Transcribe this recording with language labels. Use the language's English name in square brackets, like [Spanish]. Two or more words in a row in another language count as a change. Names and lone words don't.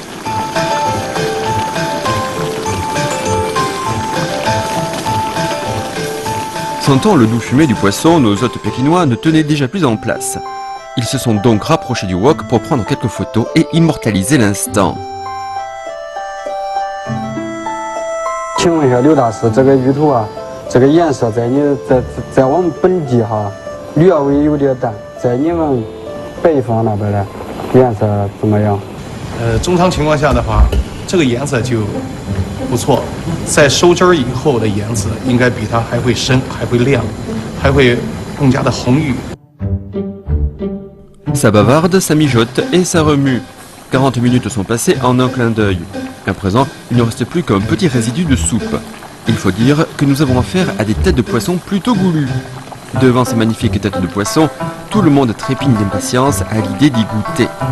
[French] Sentant le doux fumé du poisson, nos hôtes pékinois ne tenaient déjà plus en place. Ils se sont donc rapprochés du wok pour prendre quelques photos et immortaliser l'instant. [Chinese] 请问一下刘大师，这个鱼头啊，这个颜色在我们本地哈，略微有点淡，在你们北方那边的颜色怎么样？中长情况下的话，这个颜色就不错，在收汁儿以后的颜色应该比它还会深，还会亮，还会更加的红郁。 [French] Ça bavarde, ça mijote et ça remue. 40 minutes sont passées en un clin d'œil. À présent, il ne reste plus qu'un petit résidu de soupe. Il faut dire que nous avons affaire à des têtes de poisson plutôt goulues. Devant ces magnifiques têtes de poisson, tout le monde trépigne d'impatience à l'idée d'y goûter.